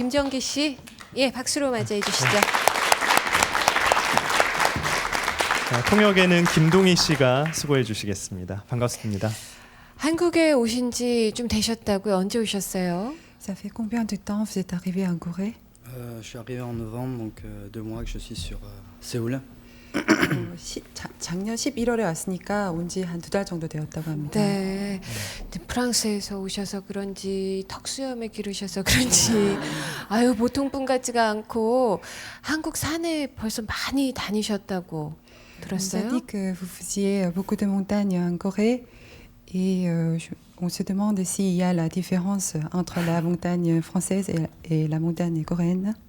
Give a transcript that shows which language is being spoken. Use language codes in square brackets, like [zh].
[ko] 권정기 씨, 예, 박수로 맞이해 주시죠. 자, 통역에는 김동희 씨가 수고해 주시겠습니다. 반갑습니다. 한국에 오신 지 좀 되셨다고요? 언제 오셨어요? [fr] Ça fait combien de temps vous êtes arrivé en Corée? Je suis arrivé en novembre, donc 2 mois que je suis sur Séoul. [ko] 작년 11월에 왔으니까 온 지 한 2달 정도 되었다고 합니다. 네. 프랑스에서 오셔서 그런지 턱수염에 기르셔서 그런지 아유 보통 분 같지가 않고 한국 산에 벌써 많이 다니셨다고 [fr] Vous [ko] 들었어요? [fr] avez dit que vous faisiez beaucoup de montagnes en Corée et on se demande s'il y a la différence entre la montagne française et la montagne coréenne.